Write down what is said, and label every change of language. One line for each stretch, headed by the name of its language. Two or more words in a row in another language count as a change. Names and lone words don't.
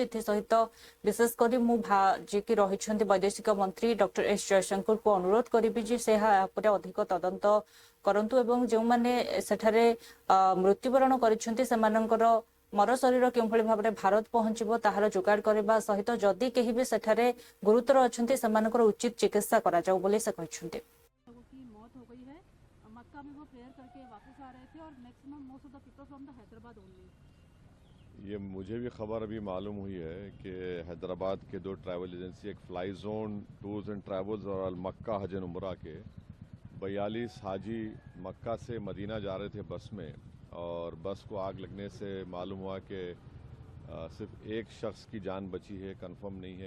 Odia: ଏଥିସହିତ ବିଶେଷ କରି ମୁଁ ଯିଏକି ରହିଛନ୍ତି ବୈଦେଶିକ ମନ୍ତ୍ରୀ ଡକ୍ଟର ଏସ୍ ଜୟଶଙ୍କରଙ୍କୁ ଅନୁରୋଧ କରିବି ଯେ ସେ ଏହା ଉପରେ ଅଧିକ ତଦନ୍ତ କରନ୍ତୁ ଏବଂ ଯେଉଁମାନେ ସେଠାରେ ମୃତ୍ୟୁବରଣ କରିଛନ୍ତି ସେମାନଙ୍କର ମର ଶରୀର କେଉଁଭଳି ଭାବରେ ଭାରତ ପହଞ୍ଚିବ ତାହାର ଯୋଗାଡ଼ କରିବା ସହିତ ଯଦି କେହି ବି ସେଠାରେ ଗୁରୁତର ଅଛନ୍ତି ସେମାନଙ୍କର ଉଚିତ ଚିକିତ୍ସା କରାଯାଉ ବୋଲି ସେ କହିଛନ୍ତି।
Hindi: ये मुझे भी खबर अभी मालूम हुई है कि हैदराबाद के 2 ट्रैवल एजेंसी, एक फ्लाई जोन टूर्स एंड ट्रैवल्स और अल मक्का हज एंड उमरा के 42 हाजी मक्का से मदीना जा रहे थे बस में, और बस को आग लगने से मालूम हुआ कि सिर्फ एक शख्स की जान बची है, कंफर्म नहीं है।